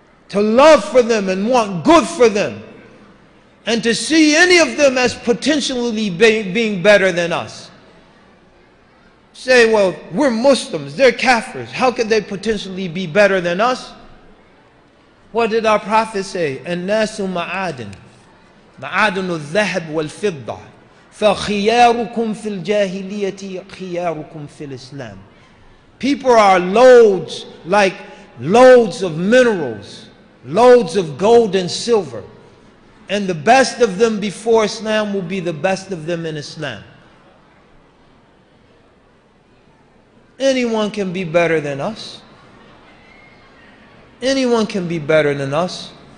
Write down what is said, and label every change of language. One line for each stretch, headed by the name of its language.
English: To love for them and want good for them. And to see any of them as potentially being better than us. Say, well, we're Muslims, they're Kafirs. How could they potentially be better than us? What did our Prophet say?
Arabic: الناس معادن معادن الذهب والفضة فخياركم في الجاهلية خياركم في الإسلام.
English: People are loads, like loads of minerals, loads of gold and silver. And the best of them before Islam will be the best of them in Islam. Anyone can be better than us. Anyone can be better than us.